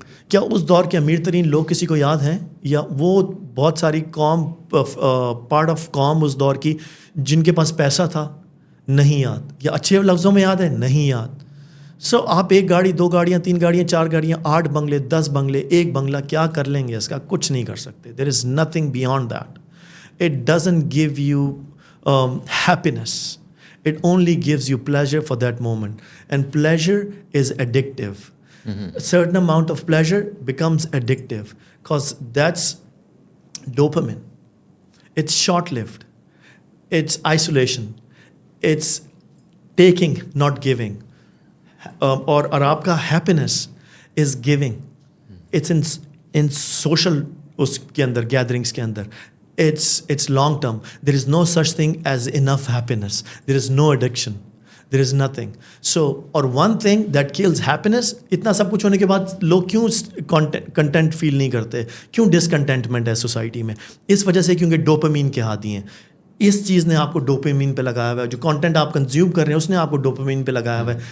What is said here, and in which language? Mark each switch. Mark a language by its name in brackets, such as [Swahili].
[Urdu] کیا اس دور کے امیر ترین لوگ کسی کو یاد ہیں, یا وہ بہت ساری قوم پارٹ آف قوم اس دور کی جن کے پاس پیسہ تھا؟ نہیں یاد. یا اچھے لفظوں میں یاد ہے؟ نہیں یاد. سو آپ ایک گاڑی, 2 گاڑیاں, 3 گاڑیاں, 4 گاڑیاں, 8 بنگلے, 10 بنگلے, 1 بنگلہ, کیا کر لیں گے اس کا؟ کچھ نہیں کر سکتے. [English] There is nothing beyond that. It doesn't give you happiness. It only gives you pleasure for that moment. And pleasure is addictive. A certain amount of pleasure becomes addictive because that's dopamine. It's short-lived. It's isolation. It's taking, not giving. [Urdu] اور آپ کا [English] happiness is giving. It's in social [Urdu] اس کے اندر, gatherings کے اندر. [English] It's long term. There is no such thing as enough happiness. There is no addiction. There is nothing. So, or one thing that kills happiness, [Urdu] اتنا سب کچھ ہونے کے بعد لوگ کیوں content فیل نہیں کرتے, کیوں ڈسکنٹینٹمنٹ ہے سوسائٹی میں؟ اس وجہ سے کیونکہ ڈوپامین کے عادی ہیں. اس چیز نے آپ کو ڈوپامین پہ لگایا ہوا ہے. جو کانٹینٹ آپ کنزیوم کر رہے ہیں اس نے آپ کو ڈوپامین پہ لگایا ہوا ہے.